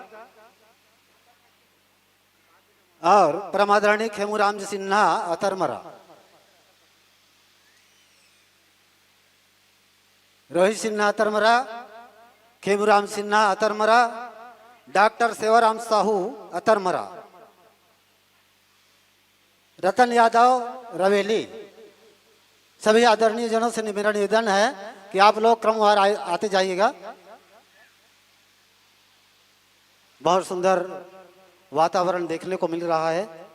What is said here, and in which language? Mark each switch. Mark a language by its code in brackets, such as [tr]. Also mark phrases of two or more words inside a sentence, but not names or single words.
[hi] और परमादरणीय खेमूराम जी सिन्हा अतरमरा। रोहित सिन्हा अतरमरा, खेमूराम सिन्हा अतरमरा, डॉक्टर सेवाराम साहू अतरमरा, रतन यादव रवेली। सभी आदरणीय जनों से मेरा निवेदन है कि आप लोग क्रमवार आते जाइएगा। बहुत सुंदर वातावरण देखने को मिल रहा है।